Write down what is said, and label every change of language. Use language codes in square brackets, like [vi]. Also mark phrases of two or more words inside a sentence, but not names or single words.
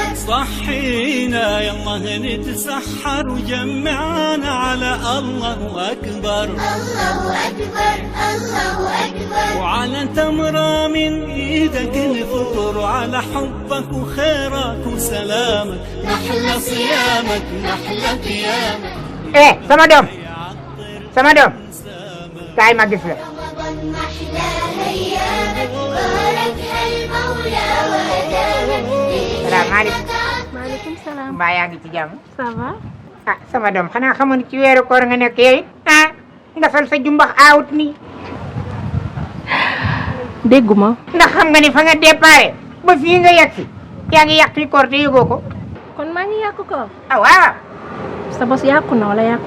[ar] صحينا يلا نتسحر وجمعنا على الله أكبر. الله أكبر الله أكبر. وعلى تمرة من إيدك نفطر، على حبك وخيرك وسلامك، محلى صيامك محلى قيامك. [wo] sama doom sama doom kaay ma gis la. [ar] رمضان محلى أيامك، باركها المولى وأدامك، [wo] salaamaaleykum. [ar] عليكم السلام. [wo] mbaa yaa ngi ci jàmm. [fr] ça va. [wo] ah sama doom xanaa xamoon ci weeru koor nga nekk yow it nga sol sa jumbax aawut nii. dégguma. ndax xam nga ni fa nga déparé ba fii nga yegg si yaa ngi yàq fi koor te yëgoo ko. kon maa ngi yàq ko. ah waaw. sa bos yàqu na wala yàqu